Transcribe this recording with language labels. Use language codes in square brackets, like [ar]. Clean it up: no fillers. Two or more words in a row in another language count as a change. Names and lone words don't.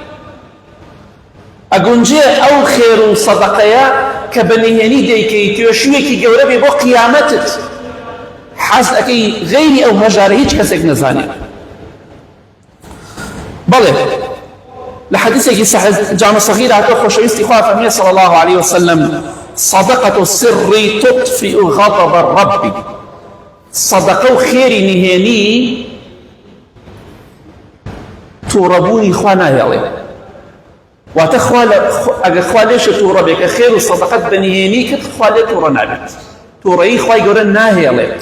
[ckb] ئەگونجێ ئەو خێر و سەدەقەیە کە بە نهێنی دەیکەی توێشوێکی گەورە بێ بۆ قیامەتت، حەز ئەەکەی غەیری ئەو هەژارە هیچ کەسێک نەزانێت. بەڵێ لە حەدیثێکی جامع سەغیر هاتووە خۆشەویستی خوا فەرمێ [ar] صلی الله عليه وسلم صدقة السر تطفئ غضب الرب. [ckb] صدقە و خێری نهێنی تووڕەبوونی خوا ناهێڵێ، واتە ئەگەر خوا لێشە تووڕە بێ کە خێر و سەدەقەت بە نهێنی کرد، خوا لێ تووڕە نابێت، تووڕەیی خوای گەورە ناهێڵێت.